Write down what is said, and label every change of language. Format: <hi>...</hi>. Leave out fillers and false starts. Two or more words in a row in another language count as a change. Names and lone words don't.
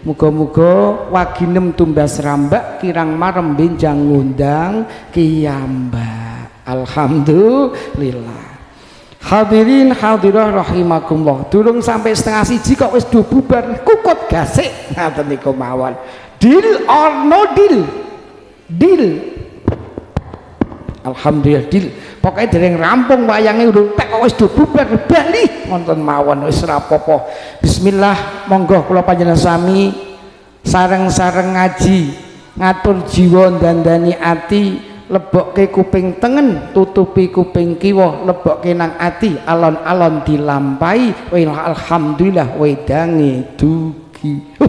<jv>Muga-muga waginem tumbas rambak kirang marem benjang ngundang kiyambak. Alhamdulillah. Hadirin hadirah rahimakumullah. Durung sampai setengah siji kok wis do bubar kukut gasik ngaten niku mawon.</jv> <en>Deal or no deal? Deal. Alhamdulillah deal.</en> <jv>Pokoknya dereng rampung wayange urung tek kok wis do bubar bali wonten mawon wis ora apa-apa. Bismillah, monggo kula panjenengan sami sareng-sareng ngaji, ngatur jiwa dandani ati, lebokke kuping tengen, tutupi kuping kiwa, lebokke nang ati, alon-alon dilampahi, alhamdulillah wedange dugi.</jv>